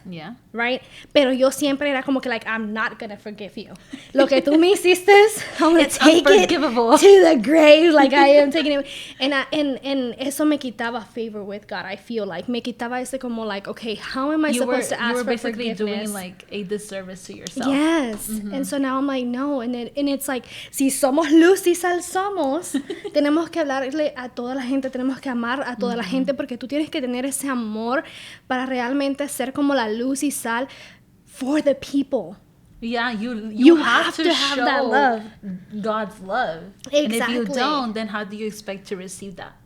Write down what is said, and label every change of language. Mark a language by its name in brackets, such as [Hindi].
[English] Yeah. Right? [Spanish] Pero yo siempre era como que [English] like, I'm not gonna forgive you. [Spanish] Lo que tú me hiciste, [English] I'm gonna take it to the grave. Like, I am taking it. And [Spanish] eso me quitaba [English] favor with God. I feel like [Spanish] me quitaba ese como [English] like, okay, how am I supposed to ask for forgiveness? You were basically doing like a disservice to yourself. Yes. And so now I'm like, no. [Spanish] And it's like, si somos luz y sal somos, tenemos que hablarle a toda la gente, tenemos que amar a toda la gente, porque tú tienes que tener ese amor para realmente ser como la luz y sal [English] for the people. Yeah, you have to have show that love. God's love. Exactly. And if you don't, then how do you expect to receive that?